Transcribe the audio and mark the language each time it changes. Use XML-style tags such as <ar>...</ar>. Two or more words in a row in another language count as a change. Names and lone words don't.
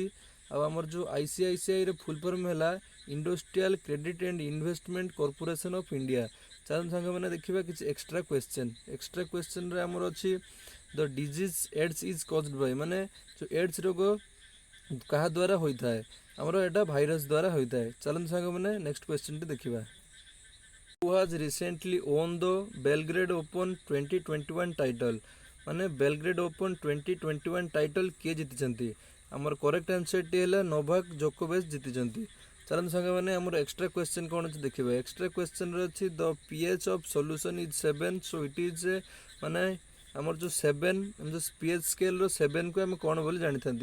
<or>ଆଉ ଆମର ଯେଉଁ ICICIର</or> <en>full form</en> <or>ହେଲା ଇଣ୍ଡଷ୍ଟ୍ରିଆଲ କ୍ରେଡିଟ୍ ଆଣ୍ଡ ଇନଭେଷ୍ଟମେଣ୍ଟ କର୍ପୋରେସନ୍ ଅଫ୍ ଇଣ୍ଡିଆ। ଚାଲନ୍ତୁ ସାଙ୍ଗମାନେ ଦେଖିବା କିଛି</or> <en>extra question. extra questionରେ</en> <or>ଆମର ଅଛି</or> <en>the disease AIDS is caused by,</en> <or>ମାନେ ଯେଉଁ ଏଡ୍ସ ରୋଗ କାହା ଦ୍ୱାରା ହୋଇଥାଏ? ଆମର ଏଇଟା ଭାଇରସ୍ ଦ୍ୱାରା ହୋଇଥାଏ। ଚାଲନ୍ତୁ ସାଙ୍ଗମାନେ</or> <en>next questionଟି</en> <or>ଦେଖିବା।</or> <en>Who has recently won the Belgrade Open 2021 title?</en> <or>ମାନେ ବେଲଗ୍ରେଡ୍ ଓପନ୍ 2021 ଟାଇଟଲ୍ କିଏ ଜିତିଛନ୍ତି? ଆମର</or> <en>correct answerଟି</en> <or>ହେଲା ନୋଭାକ ଜୋକୋଭିଚ୍ ଜିତିଛନ୍ତି। ଚାଲନ୍ତୁ ସାଙ୍ଗମାନେ ଆମର</or> <en>extra question</en> <or>କ'ଣ ଅଛି ଦେଖିବା।</or> <en>extra questionରେ</en> <or>ଅଛି</or> <en>the pH of solution is 7, so it is</en> <or>ଆମର ଯେଉଁ 7 ଯେଉଁ pH ସ୍କେଲ୍ର 7କୁ ଆମେ କ'ଣ ବୋଲି ଜାଣିଥାନ୍ତି?</or>